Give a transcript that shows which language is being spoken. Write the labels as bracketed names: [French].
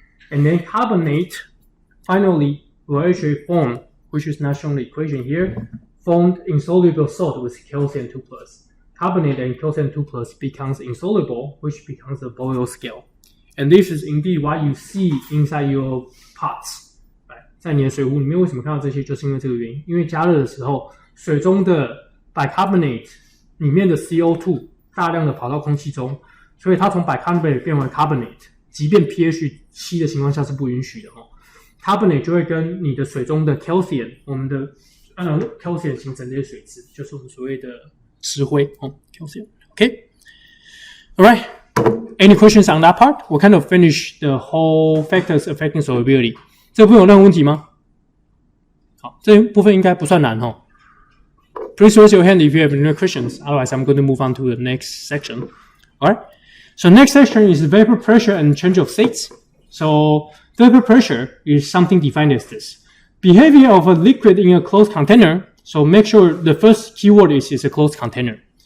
[English] And then carbonate finally will actually form, which is not shown in the equation here, formed insoluble salt with calcium 2 plus. Carbonate and calcium 2 plus becomes insoluble, which becomes a boil scale. And this is indeed what you see inside your pots. Right? [Chinese] 在你的水壶里面为什么看到这些，就是因为这个原因。因为加热的时候，水中的 bicarbonate 里面的 CO2 大量的跑到空气中，所以它从 bicarbonate 变为 carbonate， 即便 pH 7的情况下是不允许的。 Carbonate 就会跟你的水中的 calcium， 我们的calcium 形成这些水质，就是我们所谓的石灰calcium. [English] Okay? Alright. Any questions on that part? We'll kind of finish the whole factors affecting solubility. [Chinese] 这部分有任何问题吗？好，这部分应该不算难哦。 [English] Please raise your hand if you have any questions. Otherwise, I'm going to move on to the next section. Alright? So next section is vapor pressure and change of states. So vapor pressure is something defined as this. Behavior of a liquid in a closed container. So make sure the first keyword is a closed container.